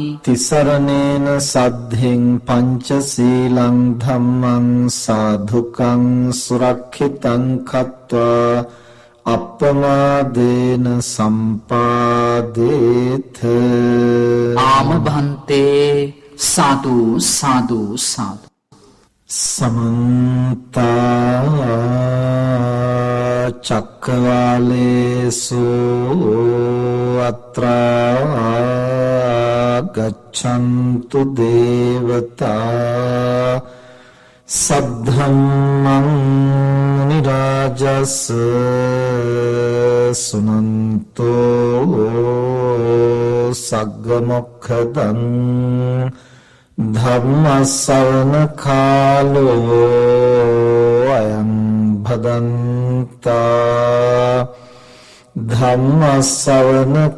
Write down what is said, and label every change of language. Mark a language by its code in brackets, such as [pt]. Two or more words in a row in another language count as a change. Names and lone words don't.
[pi] තිසරණේන සද්ධින් පංචශීලං ධම්මං සාධුකං සුරක්ෂිතං කତ୍වා අප්පමාදේන සම්පාදේත ආමභන්තේ සාදු සාදු සාදු සමන්ත චක්කවාලේසු අත්‍රා ගච්ඡන්තු දේවතා සද්ධම්මං නිරාජස් සුනන්තෝ සග්ග මොක්ඛදං ධම්ම ශ්‍රවණ කාලෝ අයං භදන්තා ධම්ම ශ්‍රවණ